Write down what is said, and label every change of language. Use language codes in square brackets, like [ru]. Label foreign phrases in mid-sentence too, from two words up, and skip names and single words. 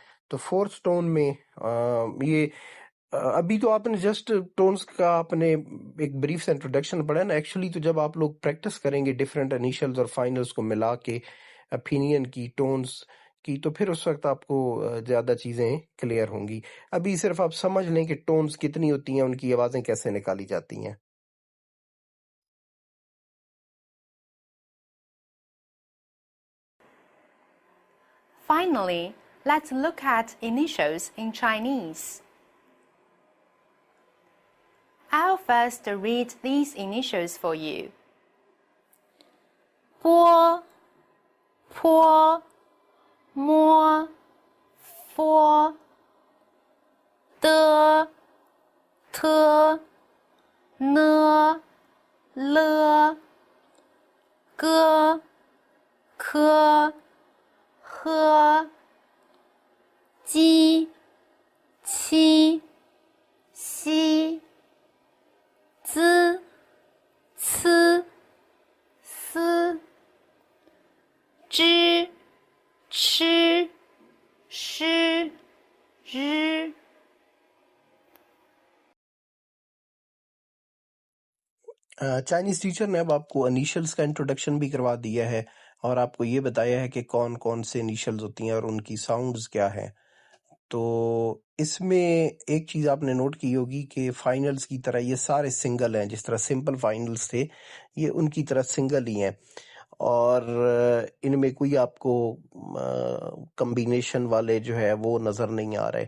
[hi] तो फोर्थ टोन में ये अभी तो आपने [en] just tones [hi] का आपने एक ब्रीफ से इंट्रोडक्शन पढ़ा ना। एक्चुअली तो जब आप लोग प्रैक्टिस करेंगे [en] different initials [hi] और फाइनल्स को मिला के ओपिनियन की, टोन्स की, तो फिर उस वक्त आपको ज्यादा चीजें क्लियर होंगी। अभी सिर्फ आप समझ लें कि टोन्स कितनी होती हैं, उनकी आवाजें कैसे निकाली जाती हैं। [en] Finally, let's look at initials in Chinese. I'll first read these initials for you. [zh] 波 坡 摸 佛 的 特 呢 了个 科 和 鸡 七 西 滋 呲 丝 知 吃 诗 日 [en] Chinese teacher [hi] ने अब आपको इनिशियल्स का इंट्रोडक्शन भी करवा दिया है और आपको ये बताया है कि कौन कौन से इनिशियल्स होती हैं और उनकी साउंड्स क्या है। तो इसमें एक चीज आपने नोट की होगी कि फाइनल्स की तरह ये सारे सिंगल हैं, जिस तरह [en] simple finals [hi] थे ये उनकी तरह सिंगल ही हैं और इनमें कोई आपको कॉम्बिनेशन वाले जो है वो नजर नहीं आ रहे।